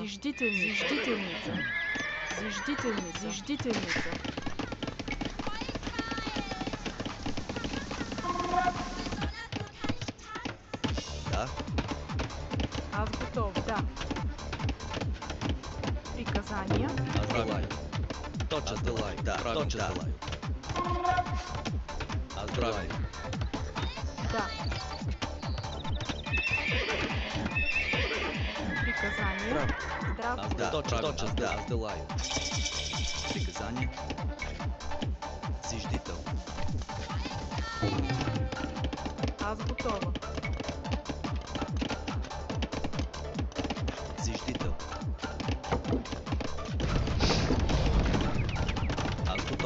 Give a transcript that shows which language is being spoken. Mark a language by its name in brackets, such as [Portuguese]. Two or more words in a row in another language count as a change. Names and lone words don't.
[Church Slavic] Зиждительница. Зиждительница. Зиждительница. Да. Аз готов. Да. Приказания. Аз делаю. Аз делаю. Да. Точно делаю. Аз делаю. Да. Приказания. Аз Здравствуй. точно да. Аз делаю. Приказание. Зиждител. Аз готова. Зиждител. Аз готов.